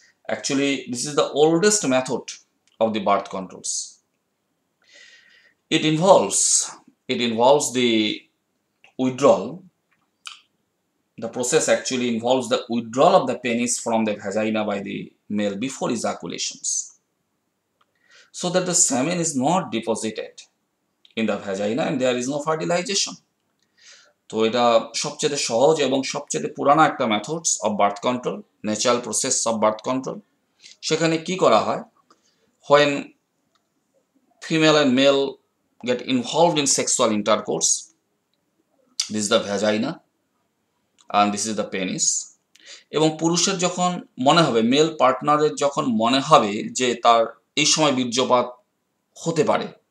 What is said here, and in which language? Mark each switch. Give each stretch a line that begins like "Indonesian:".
English: Actually this is the oldest method of the birth controls. It involves the withdrawal. The process actually involves the withdrawal of the penis from the vagina by the male before ejaculations, so that the semen is not deposited in the vagina and there is no fertilization.
Bangla: তো এটা সবচেয়ে সহজ এবং সবচেয়ে পুরানো একটা methods of birth control, natural process of birth control. সেখানে কি করা হয়,
English: when female and male get involved in sexual intercourse, this is the vagina and this is the penis,
Bangla: এবং পুরুষের যখন মনে হবে, মেল পার্টনারের যখন মনে হবে যে তার এই সময় বীর্যপাত হতে পারে,